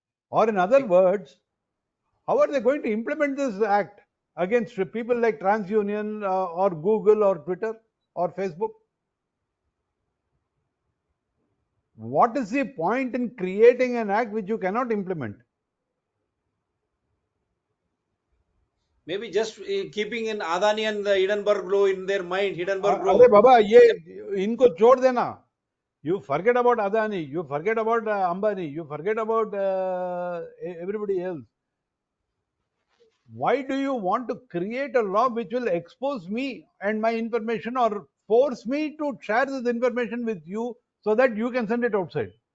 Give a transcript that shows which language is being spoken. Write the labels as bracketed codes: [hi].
[en] Or in other words, how are they going to implement this act against people like TransUnion or Google or Twitter or Facebook? What is the point in creating an act which you cannot implement? Maybe just keeping in Adani and the Hindenburg law in their mind, Hindenburg law. [hi] अरे बाबा ये इनको छोड़ देना. [en] You forget about Adani, you forget about Ambani, you forget about everybody else. Why do you want to create a law which will expose me and my information or force me to share this information with you so that you can send it outside?